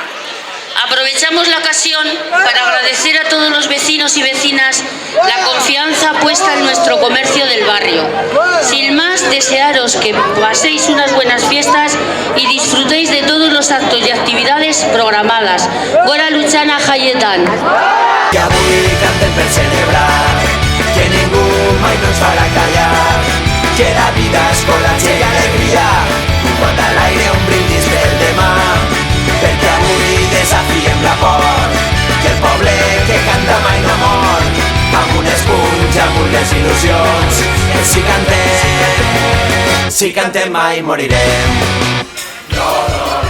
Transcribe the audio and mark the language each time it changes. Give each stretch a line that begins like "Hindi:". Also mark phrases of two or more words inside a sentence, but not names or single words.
Spanish: Aprovechamos la ocasión para agradecer a todos los vecinos y vecinas la confianza puesta en nuestro comercio del barrio. Sin más, desearos que paséis unas buenas fiestas y disfrutéis de todos los actos y actividades programadas.
Basque: Gora Luchana jaietan!
Catalan: Que avui cantem per celebrar, que ningú mai no ens farà callar, que la vida és coratge i alegria, un guant a l'aire, un brindis pel demà. Perquè avui desafiem la por, que el poble que canta mai no mor, amb un espuny i amb unes il·lusions, que si cantem mai morirem.